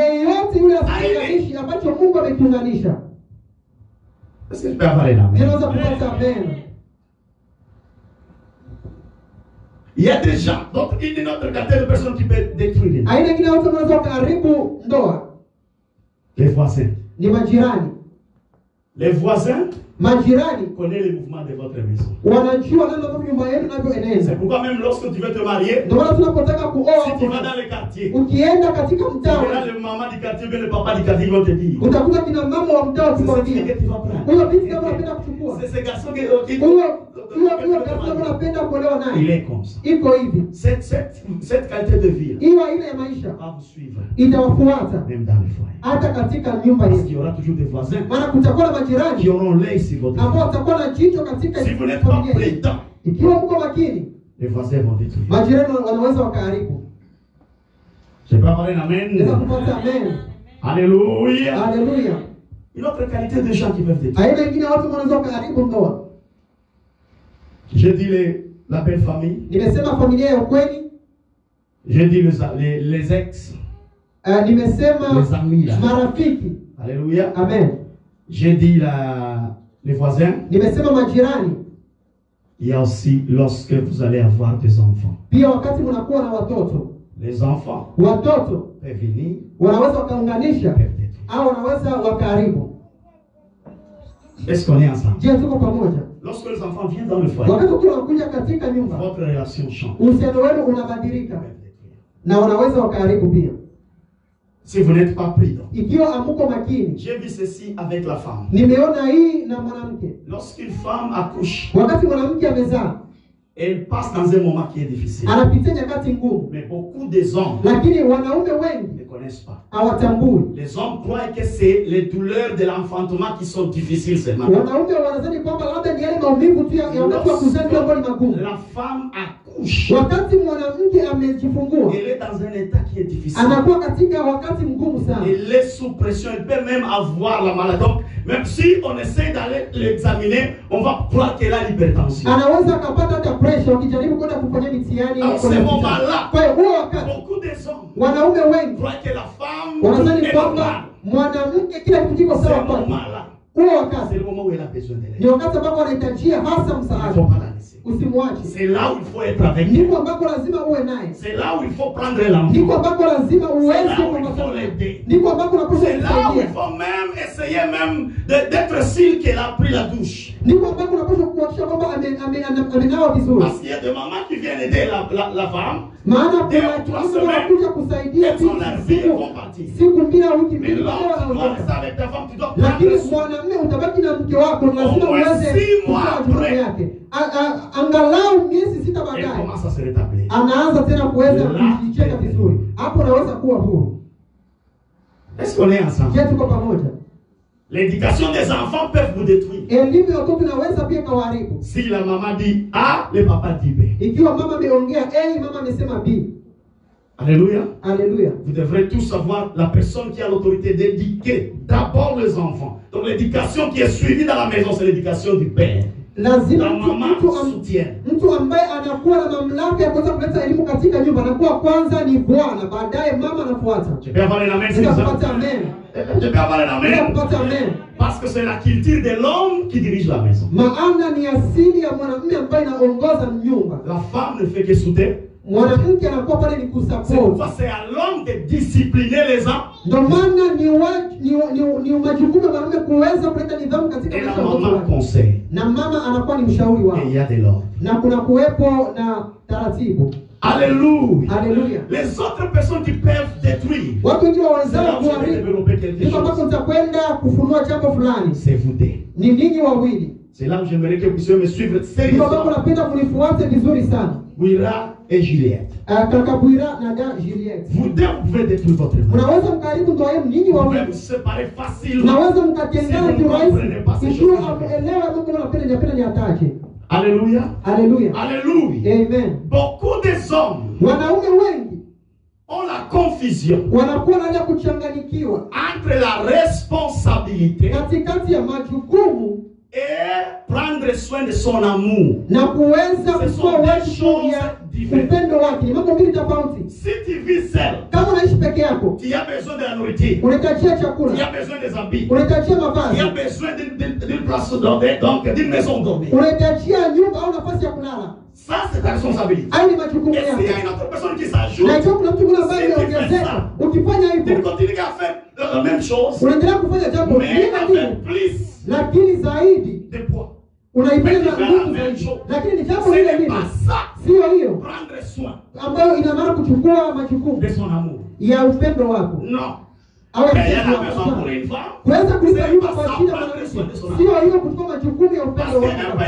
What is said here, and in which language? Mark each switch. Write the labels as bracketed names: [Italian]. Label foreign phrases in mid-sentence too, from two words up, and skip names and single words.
[Swahili] yeyote yule asiunganishi ambacho Mungu amekiunganisha. [French] Est-ce que je peux avoir un Je amen? [Swahili] naweza kupata amen. [French] Il y a des gens, donc une autre catégorie de personnes qui peuvent détruire. [Swahili] Aina nyingine watu wanaweza kuharibu ndoa [French] Les voisins. [Swahili] ni majirani. [French] Les voisins [Swahili] Majirani [French] connaissent les mouvements de votre maison. [Swahili] wanajua namna ambavyo nyumba yenu inavyoeneza. [French] C'est pourquoi même lorsque tu veux te marier, [Swahili] Ndio maana tunapotaka kuoa, [French] si tu vas dans le quartier, [Swahili] ukienda katika [French] tu [Swahili] mtaa, [French] verras le maman du quartier ou bien le papa du quartier qui vont te dire. [Swahili] utakuta kina mama wa mtaa [French] C'est ce [Swahili] wakikwambia, [French] que tu vas prendre. [Swahili] huyo binti kama unapenda kuchukua, [French] C'est ce garçon qui [Swahili] huyo kama unapenda kuolewa [French] il [Swahili] naye, [French] est comme ça. [Swahili] iko hivi. [French] Cette qualité de vie [Swahili] Hiyo aina ya maisha [French] va vous suivre, [Swahili] itawafuata [French] même dans le foyer. [Swahili] hata katika nyumba [French] Parce [Swahili] yenu, [French] qu'il y aura toujours des voisins [Swahili] maana kutakuwa na [French] qui [Swahili] majirani [French] auront l'œil sur votre [Swahili] ambao [French] vie. [Swahili] watakuwa na jicho katika [French] Si vous n'êtes pas [Swahili] familia yenu. [French] prudent, [Swahili] Ikiwa mko makini, [French] les voisins vont détruire. [Swahili] majirani wanaweza wakaharibu. [French] Je peux avoir un [Swahili] Naweza [French] amen. [Swahili] kupata amen. [French] Alléluia. [Swahili] Haleluya. [French] Une autre qualité de gens qui peuvent détruire. [Swahili] Aina nyingine ya watu wanaweza wakaharibu ndoa. [French] Je dis la belle famille. [Swahili] Nimesema familia ya ukweli. [French] Je dis les ex. [Swahili] Nimesema [French] Les amis là. [Swahili] marafiki. [French] Alléluia. [Swahili] Amen. [French] Je dis les voisins. [Swahili] Nimesema majirani. [French] Il y a aussi lorsque vous allez avoir des enfants. [Swahili] Pia wakati mnakuwa na watoto. [French] Les enfants [Swahili] Watoto [French] peuvent venir, [Swahili] wanaweza wakaunganisha [French] peuvent détruire. [Swahili] au wanaweza wakaharibu. [French] Est-ce qu'on est ensemble? [Swahili] Je, tuko pamoja? [French] Lorsque les enfants viennent dans le foyer, [Swahili] Wakati ukiwa unakuja katika nyumba, [French] votre relation change. [Swahili] uhusiano wenu unabadilika [French] Peuvent détruire. [Swahili] na wanaweza wakaharibu pia. [French] Si vous n'êtes pas prudent. [Swahili] Ikiwa amuko makini. [French] J'ai vu ceci avec la femme. [Swahili] Nimeona hii na mwanamke. [French] Lorsqu'une femme accouche, [Swahili] Wakati mwanamke amezaa, [French] elle passe dans un moment qui est difficile. [Swahili] anapitia nyakati ngumu, [French] Mais beaucoup des hommes [Swahili] lakini wanaume wengi [French] ne connaissent pas. [Swahili] hawatambui. [French] Les hommes croient que c'est les douleurs de l'enfantement qui sont difficiles seulement. [Swahili] Wanaume wanadhani kwamba labda ni yale maumivu tu ya wakati wa kuzaa ndio ambayo ni magumu. [French] La femme accouche. [Swahili] Wakati mwanamke amejifungua, [French] elle est dans un état qui est difficile. [Swahili] Anakuwa katika wakati mgumu sana. [French] Elle est sous pression, elle peut même avoir la maladie. Donc, même si on essaie d'aller l'examiner, on va croire qu'elle a l'hypertension. [Swahili] Anaweza akapata hata pressure ukijaribu kwenda kufanya mitihani. [French] Alors, ce moment-là, [Swahili] kwa hiyo wakati [French] beaucoup des hommes [Swahili] wanaume wengi [French] croient que la femme [Swahili] wanadhani [French] est [Swahili] kwamba [French] normale. [Swahili] mwanamke kila kitu kiko sawa kwake. [French] C'est le moment où elle a besoin de l'aide. [Swahili] Ni wakati ambapo anahitajia hasa msaada. Usimwache. [French] C'est là où il faut être avec elle. [Swahili] Ndipo ambako lazima uwe naye. [French] C'est là où il faut prendre l'enfant. [Swahili] Ndipo ambako lazima uweze kumsaidia. Ndipo ambako unapaswa [French] C'est là où il faut même essayer même d'être sûr qu'elle a pris la douche. [Swahili] Ndipo ambako unapaswa kuhakikisha kwamba amenawa vizuri. [French] Parce qu'il y a des mamans qui viennent aider la femme. [Swahili] Maana kuna watu wanakuja kusaidia siku mbili au wiki mbili wanaondoka. Lakini mwanamume utabaki na mke wako, lazima uweze kutoa jukumu yake. Angalau miezi 6 baadaye anaanza tena kuweza kujicheka vizuri. Hapo unaweza kuwa huru. [French] Est-ce qu'on est ensemble? [Swahili] Je tuko pamoja. [French] L'éducation des enfants peut vous détruire. [Swahili] Elimu ya watoto inaweza pia kuharibu. [French] Si la maman dit A, le papa dit B. [Swahili] Ikiwa mama ameongea A, mama amesema B. [French] Alléluia. [Swahili] Alléluia. [French] Vous devrez tous savoir la personne qui a l'autorité d'éduquer d'abord les enfants. Donc l'éducation qui est suivie dans la maison, c'est l'éducation du père. [Swahili] Lazima mtu ambaye anakuwa na mamlaka ya kuweza kuleta elimu katika nyumba anakuwa kwanza ni bwana, baadaye mama anafuata. [French] Je peux avoir un amen. Je peux avoir un amen. Parce que c'est la culture de l'homme qui dirige la maison. [Swahili] Maana ni asili ya mwanamume ambaye anaongoza nyumba. [French] La femme ne fait que soutenir. [Swahili] Mwanamke anakuwa pale ni kusupport. [French] C'est pourquoi c'est à l'homme de discipliner les enfants. [Swahili] Ndio maana ni majukumu ya mwanamume kuweza kuleta nidhamu katika maisha ya watoto. Na mama anakuwa ni mshauri wao. [French] Et il y a de l'ordre. [Swahili] Na kuna kuwepo na taratibu. [French] Alléluia. [Swahili] Alléluia. [French] Les autres personnes qui peuvent détruire. [Swahili] Watu wengine waweza kuharibu. Ndipo ambapo tutakwenda kufunua jambo fulani. [French] C'est vous deux. [Swahili] Ni ninyi wawili. [French] C'est là où j'aimerais que vous puissiez me suivre sérieusement. [Swahili] Ndipo ambapo napenda kunifuate vizuri sana. [French] Bouira et Juliette. [Swahili] Kaka Bouira na da Juliette. [French] Vous deux pouvez détruire votre mari. [Swahili] Unaweza mkaribu ndoa yenu ninyi wawili. [French] Vous pouvez vous séparer facilement. [Swahili] Unaweza mkatengana kirahisi. Ikiwa amuelewa Mungu anapenda ni ataje. [French] Alléluia. [Swahili] Alléluia. [French] Alléluia. [Swahili] Amen. [French] Beaucoup des hommes [Swahili] wanaume wengi [French] ont la confusion [Swahili] wanakuwa na kuchanganyikiwa [French] entre la responsabilité [Swahili] katikati ya majukumu [French] et prendre soin de son amour. [Swahili] Na kuweza kuchukua wajibu ya upendo wake. Ni mambo mbili tofauti. [French] Si tu vis seul, [Swahili] kama unaishi peke yako, [French] tu as besoin de la nourriture, [Swahili] unahitajia chakula, [French] tu as besoin des habits, [Swahili] unahitajia mavazi, [French] tu as besoin d'une place dormir, donc d'une maison dormir, [Swahili] unahitajia nyumba au nafasi ya kulala. [French] Ça c'est ta responsabilité. [Swahili] Hayo ni majukumu yako. [French] Et s'il y a une autre personne qui s'ajoute, [Swahili] na ikiwa kuna mtu mwingine ambaye anaongezeka, ukifanya hivyo, [French] tu continues à faire la même chose, [Swahili] unaendelea kufanya jambo lile [French] plus, [Swahili] lakini zaidi [French] de poids. [Swahili] Unaipenda nguvu zaidi, lakini ni jambo lile lile, sio hiyo [French] prendre soin [Swahili] ambayo ina maana kuchukua majukumu [French] de son amour [Swahili] ya upendo wako. [French] Non. [Swahili] Kuweza kulipa nyumba kwa ajili ya mwanamke, sio hiyo kuchukua majukumu ya upendo wako.